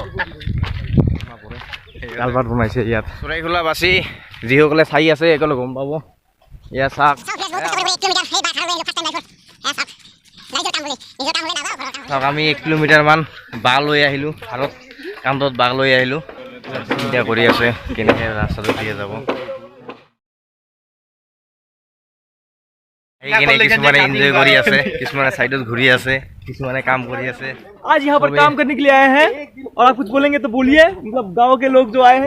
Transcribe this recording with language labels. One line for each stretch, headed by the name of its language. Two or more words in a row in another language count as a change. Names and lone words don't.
Assamese: কালভাৰ্ট বনাইছে ইয়াত চৰাইখোলা বাসী যিসকলে চাই আছে একেলগে গম পাব ইয়াত চাওক আমি 1 কিলোমিটাৰমান বাঘ লৈ আহিলোঁ ভাৰত কান্ধত বাঘ লৈ আহিলোঁ চিন্তা কৰি আছে কেনেকৈ ৰাস্তাটো দিয়ে যাব সেইকাৰণে কিছুমানে এনজয় কৰি আছে কিছুমানে সাইডত ঘূৰি আছে কিছুমানে কাম কৰি আছে
Hindi: आज यहाँ पर काम करने के लिए आए हैं और आप कुछ बोलेंगे तो बोलिए मतलब गांव के लोग जो आए हैं